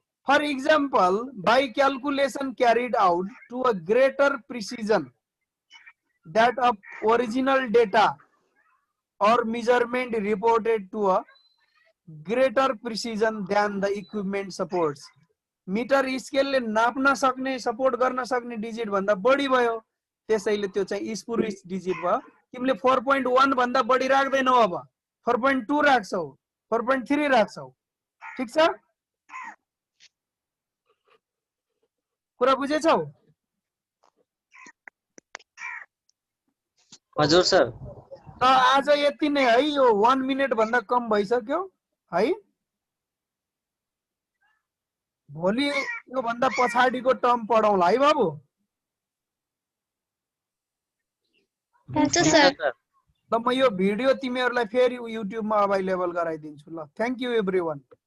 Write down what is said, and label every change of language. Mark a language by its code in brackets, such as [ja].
[en] For example, by calculation carried out to a greater precision that of original data or measurement reported to a greater precision than the equipment supports. [ne] Metre स्केलले नाप्न सक्ने, support गर्न सक्ने digit भन्दा बढी भयो, त्यसैले त्यो चाहिँ स्पुरियस डिजिट भयो। तिमीले 4.1 भन्दा बढी राख्दैनौ, अब 4.2 राख्छौ, 4.3 राख्छौ। ठीक छ? कुरा बुझेछौ? हजुर सर। त आज यति नै है, यो 1 मिनेट भन्दा कम भइसक्यो है। भोलि यो भन्दा पछाडीको टर्म पढौला है बाबु। हुन्छ सर। ल म यो भिडियो तिमीहरुलाई फेरि युट्युबमा अवेलेबल गराइदिन्छु ल। [en] Thank you everyone.